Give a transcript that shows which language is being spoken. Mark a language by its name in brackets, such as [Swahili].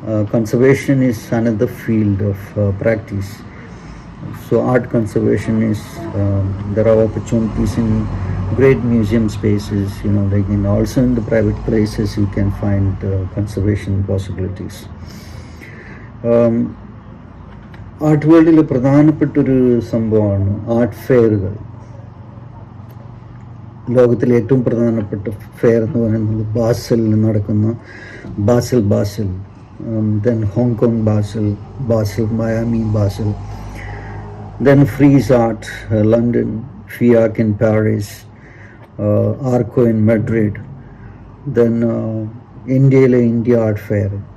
[English] Conservation is another field of practice. So art conservation is, there are opportunities in great museum spaces, like also in the private places you can find conservation possibilities. [Malayalam] Art വേൾഡിൽ പ്രധാനപ്പെട്ടൊരു സംഭവമാണ് art ഫെയറുകൾ. ലോകത്തിലെ ഏറ്റവും പ്രധാനപ്പെട്ട fair എന്ന് പറയുന്നത് ബാസലിൽ നടക്കുന്ന basal, [English] then Hong Kong Basel, Miami Basel, then Frieze Art, London, FIAC in Paris, Arco in Madrid, then India Art Fair.